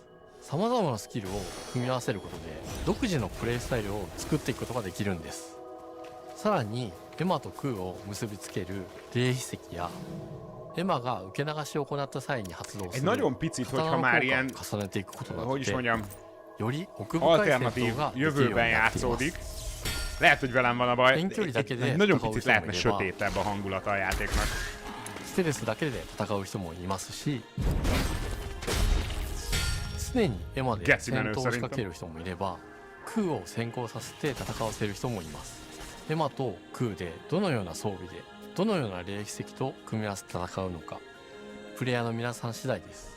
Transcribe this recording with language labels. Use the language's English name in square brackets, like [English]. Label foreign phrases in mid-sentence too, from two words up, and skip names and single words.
[Japanese] さまざまなスキルを組み合わせることで独自のプレイスタイルを作っていくことができるんです。さらにエマとクーを結びつける霊秘石やエマが受け流しを行った際に発動する刀の効果を重ねていくことなどで、より奥深い戦闘ができるようになっています。 [Hungarian] Lehet, hogy velem van a baj. Egy nagyon picit lehetne sötétebb a hangulata a játéknak. [Japanese] ステレスだけで戦う人もいますし、常にエマで戦闘を仕掛ける人もいれば、クーを先行させて戦わせる人もいます。エマとクーでどのような装備でどのような霊秘石と組み合わせて戦うのか、プレイヤーの皆さん次第です。